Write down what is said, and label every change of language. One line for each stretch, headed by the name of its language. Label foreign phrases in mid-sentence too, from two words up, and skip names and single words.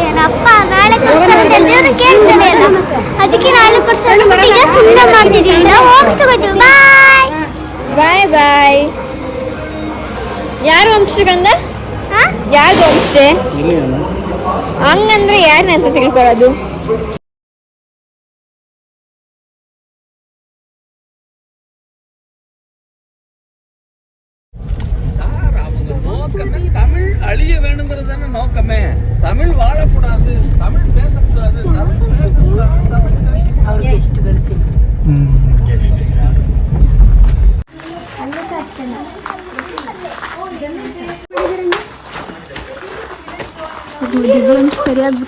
Kannada: ಅಪ್ಪ ನಾಳೆ ಕೊಡ್ತಾರಂತೆ, ಅವ್ರು ಕೇಳ್ತಾರೆ ಅಲ್ಲ, ಅದಕ್ಕೆ ನಾಳೆ ಕೊಡ್ತಾರೆ. ಈಗ ಸುಮ್ಮನೆ ಮಾಡ್ತಿದ್ದೀವಿ, ನಾವು ಹೋಗ್ತಾ ಹೋಗ್ತೀವಿ. ಬಾಯ್ ಬಾಯ್ ಬಾಯ್. ಯಾರು ಹೋಮ್ಸ್ಟೇಗಂದ? ಯಾರ್ದು ಹೋಮ್ಸ್ಟೇ? ಹಂಗಂದ್ರೆ ಯಾರನ್ನ ಅಂತ ತಿಳ್ಕೊಳ್ಳೋದು?
Tamil: தமிழ் அழிய வேணுங்கிறது தானே நோக்கமே. தமிழ் வாழக்கூடாது, தமிழ் பேசக்கூடாது, தமிழ் பேசக்கூடாது, தமிழ்
Kannada: ಅವ್ರಿಗೆ ಎಷ್ಟು ಗಳಿಸಿಲ್ಲ. ಸರಿಯಾಗ್ಬಿಟ್ಟ.